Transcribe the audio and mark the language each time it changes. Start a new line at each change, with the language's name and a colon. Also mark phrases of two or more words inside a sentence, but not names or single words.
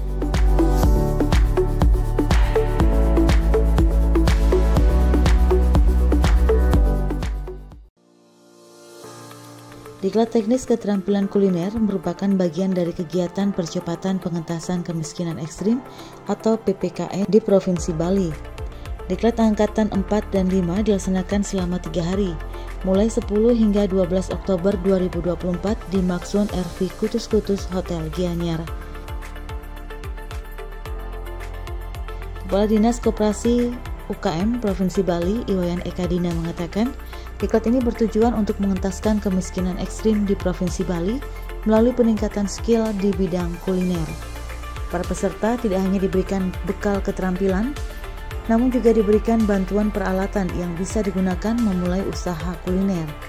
Indonesian: Diklat Teknis Keterampilan Kuliner merupakan bagian dari kegiatan percepatan pengentasan kemiskinan ekstrim atau PPKM di Provinsi Bali. Diklat Angkatan 4 dan 5 dilaksanakan selama 3 hari, mulai 10 hingga 12 Oktober 2024 di Maxwon RV Kutus-Kutus Hotel Gianyar. Kepala Dinas Koperasi UKM Provinsi Bali, Iwayan Eka Dina mengatakan, diklat ini bertujuan untuk mengentaskan kemiskinan ekstrim di Provinsi Bali melalui peningkatan skill di bidang kuliner. Para peserta tidak hanya diberikan bekal keterampilan, namun juga diberikan bantuan peralatan yang bisa digunakan memulai usaha kuliner.